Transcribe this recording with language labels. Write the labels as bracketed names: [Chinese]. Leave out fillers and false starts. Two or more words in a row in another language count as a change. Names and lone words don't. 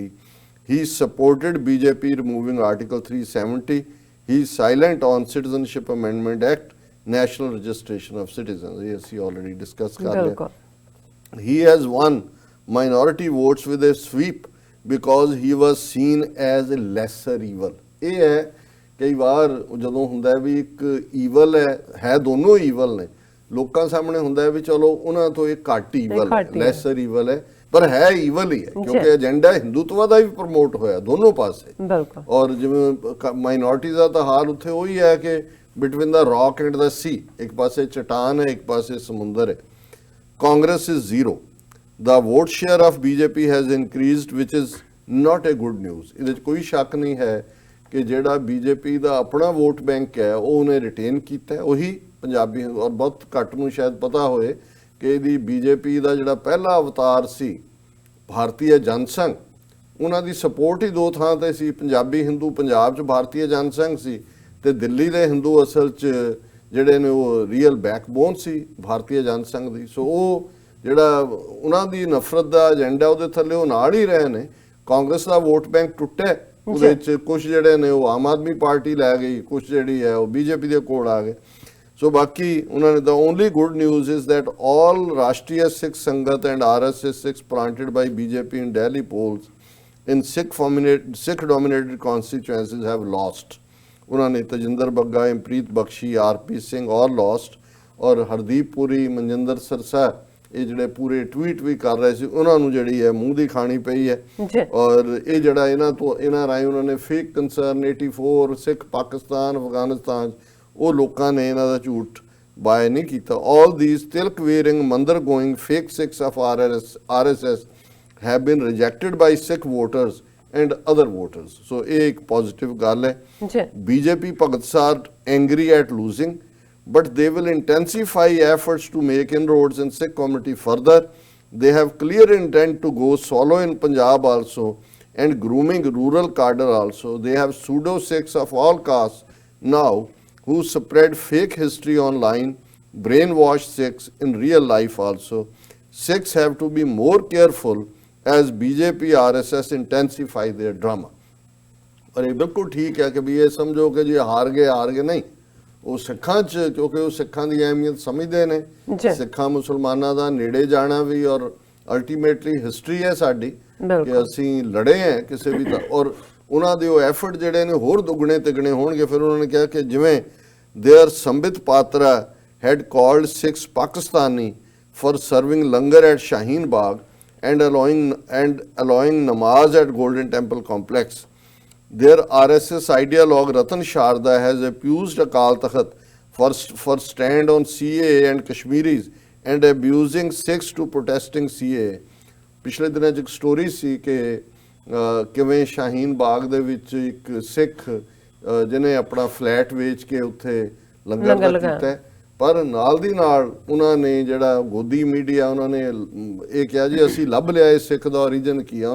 [English] He supported BJP removing Article 370. He is silent on Citizenship Amendment Act, National Registration of Citizens. Yes, he already discussed. He has won minority votes with a sweep because he was seen as a lesser evil. [Punjabi] ਇਹ ਹੈ ਕਈ ਵਾਰ ਜਦੋਂ ਹੁੰਦਾ ਵੀ ਇੱਕ ਈਵਲ ਹੈ ਦੋਨੋਂ ਈਵਲ ਨੇ, ਲੋਕਾਂ ਸਾਹਮਣੇ ਹੁੰਦਾ ਹੈ ਵੀ ਚਲੋ ਉਹਨਾਂ ਤੋਂ ਇਹ ਘੱਟ ਈਵਲ ਹੈ, [English] lesser evil [Punjabi] ਹੈ, ਪਰ ਹੈ ਈਵਲ ਹੀ ਹੈ ਕਿਉਂਕਿ ਏਜੰਡਾ ਹਿੰਦੂਤਵਾ ਦਾ ਵੀ ਪ੍ਰਮੋਟ ਹੋਇਆ ਦੋਨੋਂ ਪਾਸੇ। ਔਰ ਜਿਵੇਂ ਮਾਈਨੋਰਟੀ ਦਾ ਤਾਂ ਹਾਲ ਉੱਥੇ ਉਹੀ ਹੈ ਕਿ [English] between the rock and the sea, [Punjabi] ਇੱਕ ਪਾਸੇ ਚਟਾਨ ਹੈ, ਇੱਕ ਪਾਸੇ ਸਮੁੰਦਰ ਹੈ। [English] Congress is 0. The vote share of BJP has increased, which is not a good news. [Punjabi] ਇਹਦੇ 'ਚ ਕੋਈ ਸ਼ੱਕ ਨਹੀਂ ਹੈ ਕਿ ਜਿਹੜਾ ਬੀਜੇਪੀ ਦਾ ਆਪਣਾ [English] vote bank [Punjabi] ਹੈ ਉਹ ਉਹਨੇ ਰਿਟੇਨ ਕੀਤਾ ਹੈ, ਉਹੀ ਪੰਜਾਬੀ ਔਰ ਬਹੁਤ ਘੱਟ ਨੂੰ ਸ਼ਾਇਦ ਪਤਾ ਹੋਏ ਕਿ ਇਹਦੀ ਬੀਜੇਪੀ ਦਾ ਜਿਹੜਾ ਪਹਿਲਾ ਅਵਤਾਰ ਸੀ ਭਾਰਤੀ ਜਨਸੰਘ, ਉਹਨਾਂ ਦੀ ਸਪੋਰਟ ਹੀ ਦੋ ਥਾਂ ਤੇ ਸੀ। ਪੰਜਾਬੀ ਹਿੰਦੂ ਪੰਜਾਬ 'ਚ ਭਾਰਤੀ ਜਨਸੰਘ ਸੀ ਤੇ ਦਿੱਲੀ ਦੇ ਹਿੰਦੂ ਅਸਲ 'ਚ ਜਿਹੜੇ ਨੇ ਉਹ [English] real backbone [Punjabi] ਸੀ ਭਾਰਤੀ ਜਨਸੰਘ ਦੀ। ਸੋ ਉਹ ਜਿਹੜਾ ਉਹਨਾਂ ਦੀ ਨਫ਼ਰਤ ਦਾ ਏਜੰਡਾ ਉਹਦੇ ਥੱਲੇ ਉਹ ਨਾਲ ਹੀ ਰਹੇ ਨੇ। ਕਾਂਗਰਸ ਦਾ [English] vote bank [Punjabi] ਟੁੱਟਿਆ, ਉਹਦੇ 'ਚ ਕੁਝ ਜਿਹੜੇ ਨੇ ਉਹ ਆਮ ਆਦਮੀ ਪਾਰਟੀ ਲੈ ਗਈ, ਕੁਝ ਜਿਹੜੀ ਹੈ ਉਹ ਬੀਜੇਪੀ ਦੇ ਕੋਲ ਆ ਗਏ। ਸੋ ਬਾਕੀ ਉਹਨਾਂ ਨੇ, [English] the only good news is that all Rashtriya Sikh Sangat and RSS Sikhs planted by BJP in Delhi polls in Sikh dominated constituencies have lost. [Punjabi] ਉਹਨਾਂ ਨੇ ਤਜਿੰਦਰ ਬੱਗਾ, ਇੰਪ੍ਰੀਤ ਬਖਸ਼ੀ, ਆਰਪੀ ਸਿੰਘ ਔਰ ਲੋਸਟ, ਔਰ ਹਰਦੀਪ ਪੁਰੀ, ਮਨਜਿੰਦਰ ਸਰਸਾ ਇਹ ਜਿਹੜੇ ਪੂਰੇ ਟਵੀਟ ਵੀ ਕਰ ਰਹੇ ਸੀ ਉਹਨਾਂ ਨੂੰ ਜਿਹੜੀ ਹੈ ਮੂੰਹ ਦੀ ਖਾਣੀ ਪਈ ਹੈ। ਔਰ ਇਹ ਜਿਹੜਾ ਇਹਨਾਂ ਰਾਹੀਂ ਉਹਨਾਂ ਨੇ [English] fake concern [Punjabi] 84 ਸਿੱਖ ਪਾਕਿਸਤਾਨ ਅਫਗਾਨਿਸਤਾਨ ਉਹ ਲੋਕਾਂ ਨੇ ਇਹਨਾਂ ਦਾ ਝੂਠ ਬਾਏ ਨਹੀਂ ਕੀਤਾ। [English] All these tilak wearing mandir going fake Sikhs of RSS have been rejected by Sikh voters and other voters. [Punjabi] So ਇਹ ਇੱਕ positive ਗੱਲ ਹੈ। [English] BJP Bhagat Sar angry at losing, but they will intensify efforts to make inroads in Sikh community further. They have clear intent to go solo in Punjab also and grooming rural cadre also. They have pseudo Sikhs of all castes now who spread fake history online, brainwash Sikhs in real life also. Sikhs have to be more careful as BJP RSS intensify their drama. [Hindi] और ये बिल्कुल ठीक है कि भी ये समझो कि जी हार गए नहीं, [Punjabi] ਉਹ ਸਿੱਖਾਂ 'ਚ ਕਿਉਂਕਿ ਉਹ ਸਿੱਖਾਂ ਦੀ ਅਹਿਮੀਅਤ ਸਮਝਦੇ ਨੇ। ਸਿੱਖਾਂ ਮੁਸਲਮਾਨਾਂ ਦਾ ਨੇੜੇ ਜਾਣਾ ਵੀ ਔਰ [English] ultimately history [Punjabi] ਹੈ ਸਾਡੀ ਕਿ ਅਸੀਂ ਲੜੇ ਹਾਂ ਕਿਸੇ ਵੀ ਔਰ ਉਹਨਾਂ ਦੇ ਉਹ ਐਫਰਟ ਜਿਹੜੇ ਨੇ ਹੋਰ ਦੁੱਗਣੇ ਤਿਗਣੇ ਹੋਣਗੇ। ਫਿਰ ਉਹਨਾਂ ਨੇ ਕਿਹਾ ਕਿ ਜਿਵੇਂ [English] there Sambit Patra had called Sikhs Pakistani for serving langar at Shaheen Bagh and allowing namaz at Golden Temple complex. Their RSS ideologue Ratan Sharda has accused Akal Takht for stand on CAA and Kashmiris and abusing Sikhs to protesting CAA. [Punjabi] ਪਿਛਲੇ ਦਿਨਾਂ 'ਚ ਇੱਕ ਸਟੋਰੀ ਸੀ ਕਿ ਕਿਵੇਂ ਸ਼ਾਹੀਨ ਬਾਗ ਦੇ ਵਿੱਚ ਇੱਕ ਸਿੱਖ ਜਿਹਨੇ ਆਪਣਾ ਫਲੈਟ ਵੇਚ ਕੇ ਉੱਥੇ ਲੰਗਰ ਦਾ ਕੀਤਾ, ਪਰ ਨਾਲ ਦੀ ਨਾਲ ਉਹਨਾਂ ਨੇ ਜਿਹੜਾ ਗੋਦੀ ਮੀਡੀਆ ਉਹਨਾਂ ਨੇ ਇਹ ਕਿਹਾ ਜੀ ਅਸੀਂ ਲੱਭ ਲਿਆ ਇਸ ਸਿੱਖ ਦਾ ਓਰੀਜਨ ਕੀ ਆ।